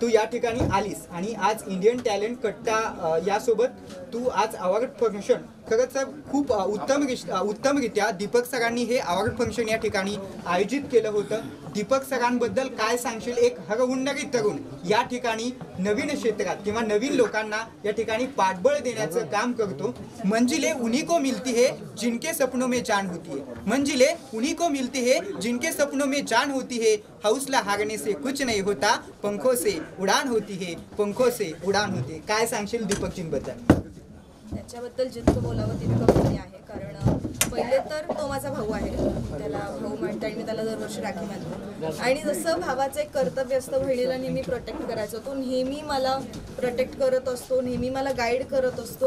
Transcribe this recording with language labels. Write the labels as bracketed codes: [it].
[mr] तू या ठिकाणी आलीस आणि आज इंडियन टॅलेंट कट्टा यासोबत तू आज अवॉर्ड फंक्शन खरंच खूप उत्तमरित्या दीपक सरांनी हे अवॉर्ड फंक्शन या ठिकाणी आयोजित केलं होतं. दीपक सरांबद्दल काय सांगशील? एक हरहुन्नरी तरुण या ठिकाणी नवीन क्षेत्रात किंवा नवीन लोकांना या ठिकाणी पाठबळ देण्याचं काम करतो. [hi] मंजिले उन्हीं को मिलती है जिनके सपनों में जान होती है. मंजिले उन्हीं को मिलती है जिनके सपनों में जान होती है. हौसला हारने से कुछ नहीं होता, पंखों से उडान होती है, पंखों से उडान होती. [mr] काय सांगशील दीपकजींबद्दल? त्याच्याबद्दल जितकं बोलावं तितकं कमी आहे. कारण पहिले तर तो माझा भाऊ आहे, त्याला भाऊ म्हणते आणि मी त्याला दरवर्षी राखी बांधते. आणि जसं भावाचं एक कर्तव्य असतं बहिणीला नेहमी प्रोटेक्ट करायचं, तो नेहमी मला प्रोटेक्ट करत असतो, नेहमी मला गाईड करत असतो.